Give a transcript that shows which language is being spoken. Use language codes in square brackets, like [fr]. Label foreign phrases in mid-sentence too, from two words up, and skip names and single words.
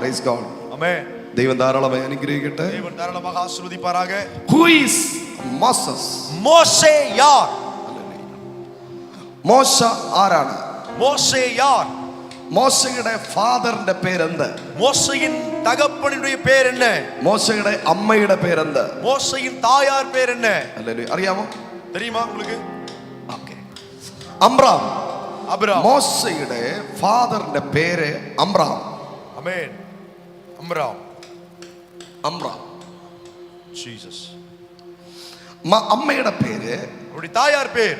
[en] Praise God. Amen. [ml] ദൈവം ധാരാളമായി അനുഗ്രഹിക്കട്ടെ. [ta] தேவன் தாராளமாக ஆசீர்வதிப்பாராக. [en] Who is Moses? [ta] மோசே யார்? [ml] മോശ ആരാണ്? [ta] மோசே யார்? [ml] മോശയുടെ ഫാദറിന്റെ പേരെന്ത്? [ta] மோசையின் தகப்பனுடைய பேர் என்ன? [ml] മോശയുടെ അമ്മയുടെ പേരെന്ത്? [ta] மோசையின் தாயார் பேர் என்ன? [ml] ഹല്ലേലൂയ. അറിയാമോ? [ta] தெரியுமா உங்களுக்கு? [ml] ഓക്കേ. അമ്രാം. അബ്രാം. മോശയുടെ ഫാദറിന്റെ പേര് അമ്രാം. ആമേൻ. അമ്രാം. അമ്രാം. ജീസസ്. അമ്മയുടെ പേര്, അവരുടെ തായാർ പേര്